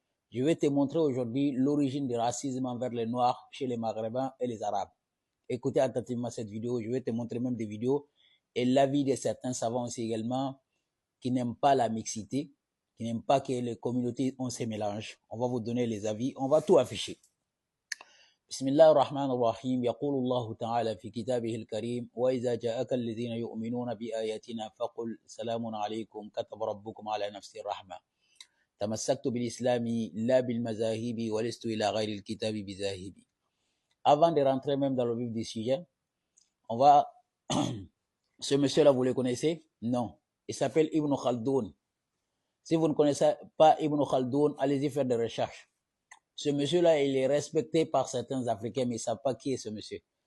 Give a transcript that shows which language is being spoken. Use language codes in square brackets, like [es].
[fr] Je vais te montrer aujourd'hui l'origine du racisme envers les Noirs chez les Maghrébins et les Arabes. Écoutez attentivement cette vidéo. Je vais te montrer même des vidéos et l'avis de certains savants aussi également qui n'aiment pas la mixité, qui n'aiment pas que les communautés on se mélange. On va vous donner les avis. On va tout afficher. [ar] بسم الله الرحمن الرحيم يقول الله تعالى في كتابه الكريم وإذا جاءك الذين يؤمنون بآياتنا فقل سلام عليكم كتب ربكم على نفسه الرحمة تمسكت بالإسلام لا بالمذاهب ولست إلى غير الكتاب بذاهب. [fr] Avant de rentrer même dans le vif du sujet, on va... Ce monsieur-là, vous le connaissez? Non. Il s'appelle Ibn Khaldoun. Si vous ne connaissez pas Ibn Khaldoun, allez-y faire des recherches. Ce monsieur-là, il est respecté par certains Africains, mais ils ne savent pas qui est ce monsieur.